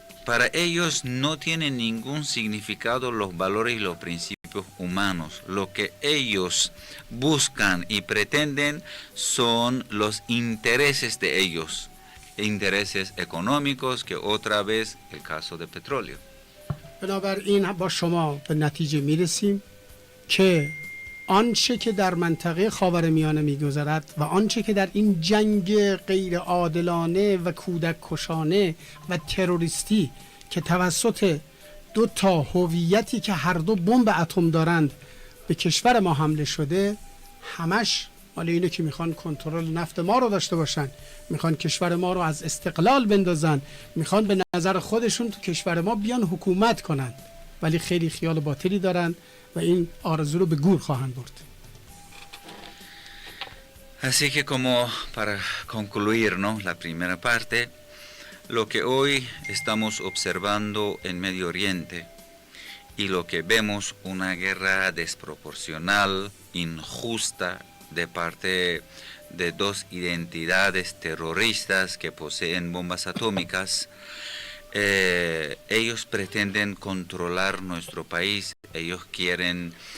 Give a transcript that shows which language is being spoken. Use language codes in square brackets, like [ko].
[es] Para ellos no tienen ningún significado los valores y los principios humanos. Lo que ellos buscan y pretenden son los intereses de ellos, intereses económicos, que otra vez el caso de petróleo. [fa] بنابراین با شما به نتیجه میرسیم که آنچه که در منطقه خاورمیانه میگذرد و آنچه که در این جنگ غیر عادلانه و کودک کشانه و تروریستی که توسط دو تا هویتی که هر دو بمب اتم دارند به کشور ما حمله شده، همش مال اینه که میخوان کنترل نفت ما رو داشته باشن، میخوان کشور ما رو از استقلال بندازن، میخوان به نظر خودشون تو کشور ما بیان حکومت کنن، ولی خیلی خیال باطلی دارن و این آرزو رو به گور خواهند برد. [es] Así que como para concluir, ¿no?, la primera parte, lo que hoy estamos observando en Medio Oriente y lo que vemos una guerra desproporcional, injusta, de parte de dos identidades terroristas que poseen bombas atómicas, ellos pretenden controlar nuestro país, ellos quieren